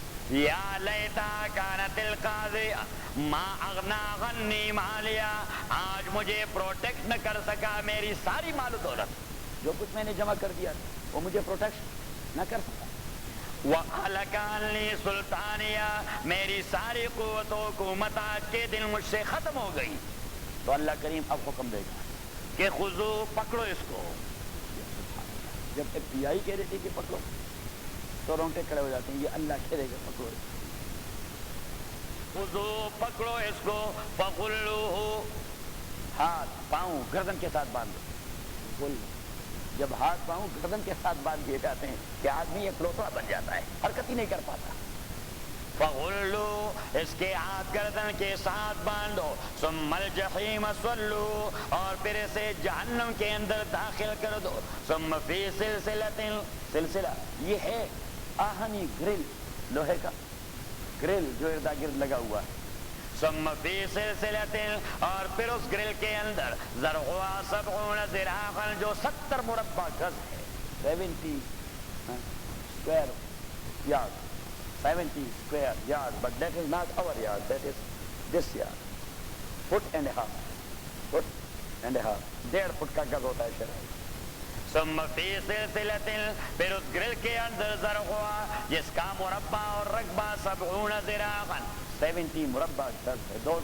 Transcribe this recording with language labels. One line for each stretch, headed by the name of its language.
Arabic: یا لیتا کانت القاضیہ ما اغنا غنی مالیا،
Urdu: آج مجھے پروٹیکٹ نہ کر سکا میری ساری مال و دولت، جو کچھ میں نے جمع کر دیا وہ مجھے پروٹیکٹ نہ کر سکا.
Arabic: وَأَهْلَكَ عَنِّي سُلْطَانِيَا،
Urdu: میری ساری قوت و حکومت آج کے دن مجھ سے ختم ہو گئی. تو اللہ کریم اب حکم دے گا کہ خذو، پکڑو اس کو. جب ایف بی آئی کہہ رہی تھی کہ پکڑو تو رونگٹے کھڑے ہو جاتے ہیں، یہ اللہ کہہ رہے گا پکڑو اس کو. خذو، پکڑو اس کو. فغلوہ، ہاتھ پاؤں گردن کے ساتھ باندھ دو. جب ہاتھ پاؤں گردن کے ساتھ باندھ دیے جاتے ہیں کہ آدمی ایک لوٹا بن جاتا ہے، حرکت ہی نہیں کر پاتا. فغلو، اس کے ہاتھ گردن کے ساتھ باندھو.
Arabic: ثم الجحیم صلو،
Urdu: اور پھر اسے جہنم کے اندر داخل کر دو.
Arabic: ثم فی سلسلۃ،
Urdu: سلسلہ یہ ہے آہنی گرل، لوہے کا گرل جو اردا گرد لگا ہوا ہے.
Arabic: ثم فی سلسلۃ،
Urdu: اور پھر اس گرل کے اندر
Arabic: ذرعها 70 ذراعا،
Urdu: جو 70 مربع گز ہے.
English: 70 square yard, 70 square yard, but that is not our yard, that is this yard. Foot and a half, foot and a half,
Urdu: 1.5 fit کا گز ہوتا ہے شرعی.
Arabic: ثم فی سلسلۃ،
Urdu: پھر اس گرل کے اندر ذرعها، جس کا مربع اور رقبہ
Arabic: 70 ذراعا،
Urdu: 70 مربع گز ہے.